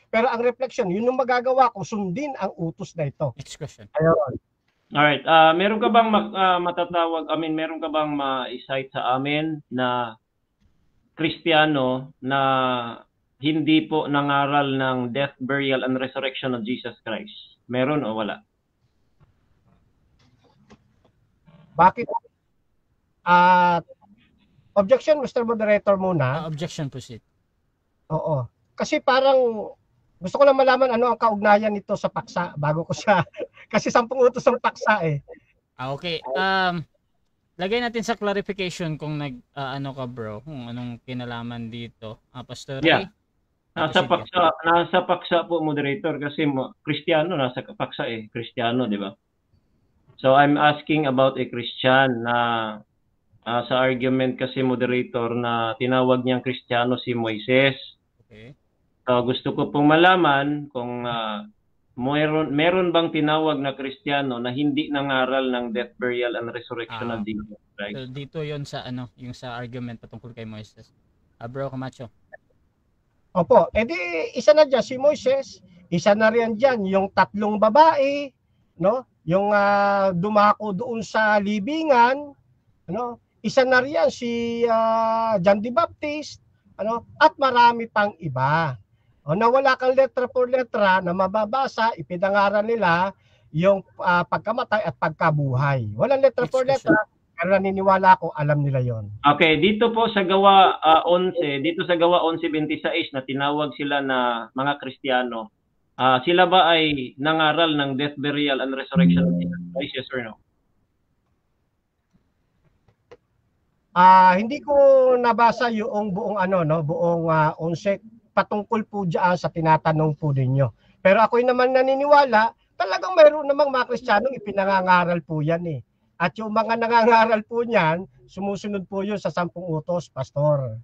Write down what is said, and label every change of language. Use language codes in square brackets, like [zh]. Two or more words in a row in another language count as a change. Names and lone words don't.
[tl] Pero ang reflection, yun yung magagawa ko, sundin ang utos na ito. [en] Next question. [tl] Ayun. Alright, meron ka bang meron ka bang ma-cite sa amin na Kristiyano na hindi po nangaral ng [en] death, burial, and resurrection of Jesus Christ? [tl] Meron o wala? Bakit? [en] Objection, Mr. Moderator muna. Objection, proceed. [tl] Oo. Kasi parang gusto ko lang malaman ano ang kaugnayan nito sa paksa bago ko siya. Kasi 10 utos ang paksa Okay. Lagay natin sa clarification kung ano ka bro, kung anong kinalaman dito. Pastor Ray? Yeah. Nasa paksa po, moderator, kasi Kristiyano nasa paksa Kristiyano, di ba? [en] So I'm asking about a Christian [tl] na sa argument kasi, moderator, na tinawag niyang Kristiyano si Moises. Okay. So gusto ko pong malaman kung meron bang tinawag na Kristiyano na hindi nangaral ng [en] death, burial, and resurrection of Jesus Christ? [tl] So dito 'yon sa yung sa argument patungkol kay Moises. Bro Camacho. Opo, edi isa na diyan si Moises, isa na riyan diyan yung 3 babae, no? Yung dumako doon sa libingan, ano? Isa na riyan si John the Baptist, ano? At marami pang iba. Na wala kang [es] letra por letra [tl] na mababasa, ipinangaral nila yung pagkamatay at pagkabuhay. Walang [es] letra por letra, [tl] pero naniniwala ako alam nila yon. Okay, dito po sa Gawa 11, dito sa Gawa 11:26 na tinawag sila na mga Kristiyano, sila ba ay nangaral ng [en] death, burial, and resurrection of Jesus Christ, yes or no? [tl] Hindi ko nabasa yung buong buong 11 patungkol po diyan sa tinatanong po ninyo. Pero ako'y naman naniniwala, talagang mayroon namang mga Kristiyanong ipinangangaral po yan At yung mga nangangaral po niyan, sumusunod po yun sa 10 utos, Pastor.